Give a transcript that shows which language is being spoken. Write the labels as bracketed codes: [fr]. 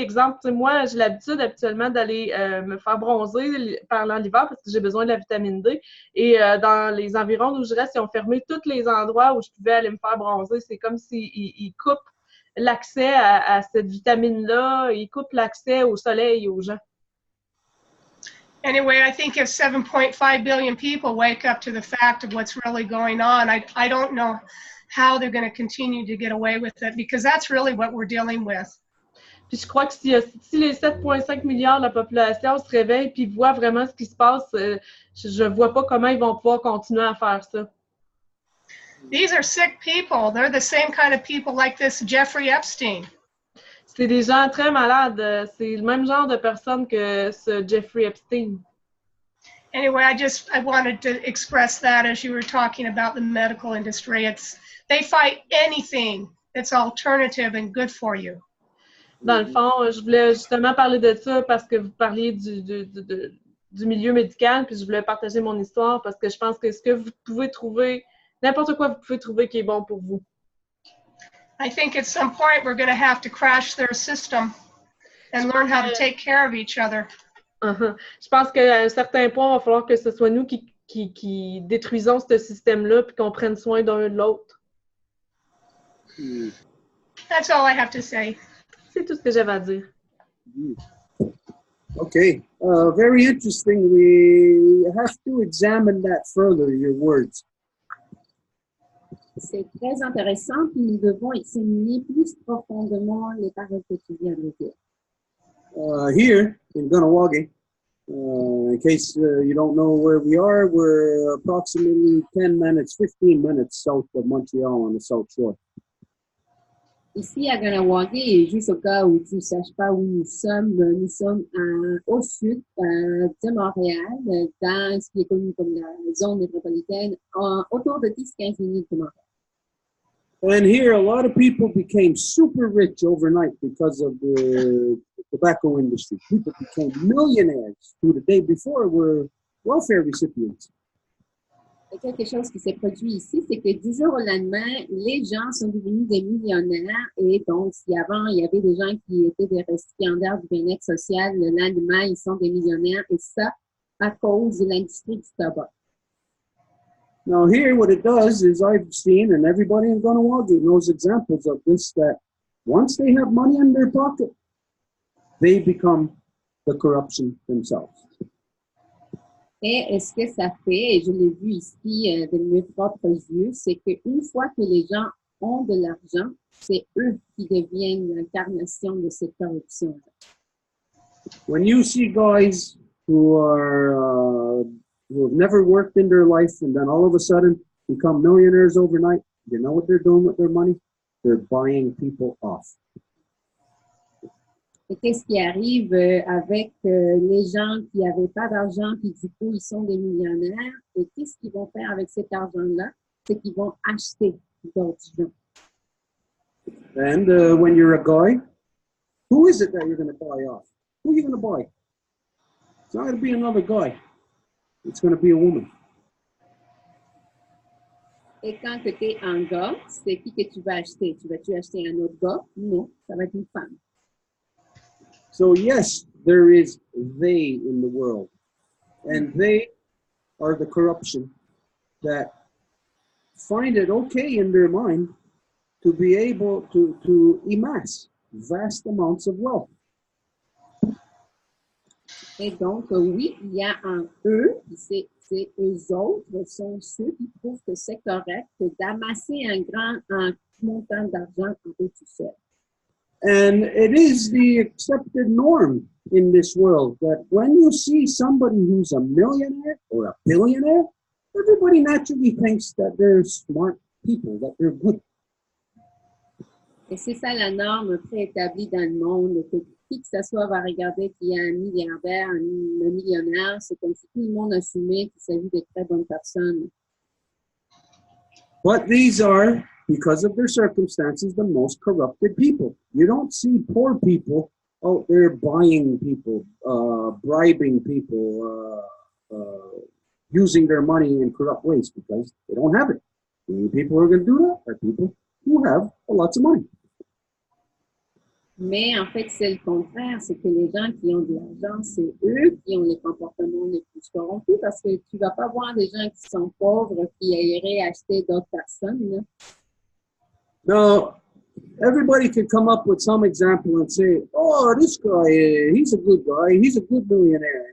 [fr] Exemple, tu sais, moi, j'ai l'habitude habituellement d'aller me faire bronzer pendant l'hiver parce que j'ai besoin de la vitamine D. Et dans les environs d'où je reste, ils ont fermé tous les endroits où je pouvais aller me faire bronzer. C'est comme s'ils coupent l'accès à cette vitamine-là, ils coupent l'accès au soleil aux gens. [en] Anyway, I think if 7.5 billion people wake up to the fact of what's really going on, I don't know how they're going to continue to get away with it, because that's really what we're dealing with. [fr] Puis je crois que si les 7,5 milliards de la population se réveillent puis voient vraiment ce qui se passe, je vois pas comment ils vont pouvoir continuer à faire ça. [en] These are sick people. They're the same kind of people like this Jeffrey Epstein. [fr] C'est des gens très malades. C'est le même genre de personnes que ce Jeffrey Epstein. [en] Anyway, I wanted to express that as you were talking about the medical industry. They fight anything that's alternative and good for you. [fr] Dans le fond, je voulais justement parler de ça parce que vous parliez du milieu médical, puis je voulais partager mon histoire parce que je pense que ce que vous pouvez trouver, n'importe quoi vous pouvez trouver qui est bon pour vous. [en] I think at some point we're going to have to crash their system and learn how to take care of each other. [fr] Je pense qu'à un certain point, il va falloir que ce soit nous qui détruisons ce système-là puis qu'on prenne soin d'un de l'autre. [en] That's all I have to say. [fr] C'est tout ce que j'avais à dire. [en] Okay, very interesting. We have to examine that further, your words. [fr] C'est très intéressant, puis nous devons examiner plus profondément les paroles que tu viens de dire. [en] Here in Ganawagi, in case you don't know where we are, we're approximately 10 minutes, 15 minutes south of Montreal on the South Shore. [fr] Ici à Ganawagi, juste au cas où tu ne saches pas où nous sommes au sud de Montréal, dans ce qui est connu comme la zone métropolitaine, autour de 10-15 minutes de Montréal. [en] And here, a lot of people became super rich overnight because of the tobacco industry. People became millionaires who the day before were welfare recipients. [fr] Et quelque chose qui s'est produit ici, c'est que du jour au lendemain, les gens sont devenus des millionnaires. Et donc, si avant, il y avait des gens qui étaient des récipiendaires du bien-être social, le lendemain, ils sont des millionnaires. Et ça, à cause de l'industrie du tabac. [en] Now here, what it does is I've seen, and everybody in Ganawagi knows examples of this, that once they have money in their pocket, they become the corruption themselves. [fr] Et ce que ça fait, et je l'ai vu ici de mes propres yeux, c'est qu'une fois que les gens ont de l'argent, c'est eux qui deviennent l'incarnation de cette corruption. [en] When you see guys who have never worked in their life and then all of a sudden become millionaires overnight, you know what they're doing with their money? They're buying people off. [fr] Et qu'est-ce qui arrive avec les gens qui n'avaient pas d'argent, puis du coup, ils sont des millionnaires? Et qu'est-ce qu'ils vont faire avec cet argent-là? C'est qu'ils vont acheter d'autres gens. [en] And when you're a guy, who is it that you're going to buy off? Who are you going to buy? It's not going to be another guy. It's going to be a woman. [fr] Et quand tu es un gars, c'est qui que tu vas acheter? Tu vas-tu acheter un autre gars? Non, ça va être une femme. [en] So yes, there is they in the world. And they are the corruption that find it okay in their mind to be able to amass vast amounts of wealth. [fr] Et donc, oui, il y a un eux, c'est eux autres, sont ceux qui trouvent que c'est correct d'amasser un montant d'argent en eux tout seul. [en] And it is the accepted norm in this world that when you see somebody who's a millionaire or a billionaire, everybody naturally thinks that they're smart people, that they're good. [fr] Et c'est ça la norme préétablie dans le monde, que qui que ce soit va regarder qu'il y a un milliardaire, un millionnaire, c'est comme si tout le monde assumait qu'il s'agit de très bonnes personnes. [en] But these are, because of their circumstances, the most corrupted people. You don't see poor people out there buying people, bribing people, using their money in corrupt ways because they don't have it. The only people who are going to do that are people who have lots of money. [fr] Mais en fait, c'est le contraire, c'est que les gens qui ont de l'argent, c'est eux qui ont les comportements les plus corrompus parce que tu ne vas pas voir des gens qui sont pauvres qui iraient acheter d'autres personnes. Là. [en] Now, everybody can come up with some example and say, oh, this guy, he's a good guy, he's a good millionaire.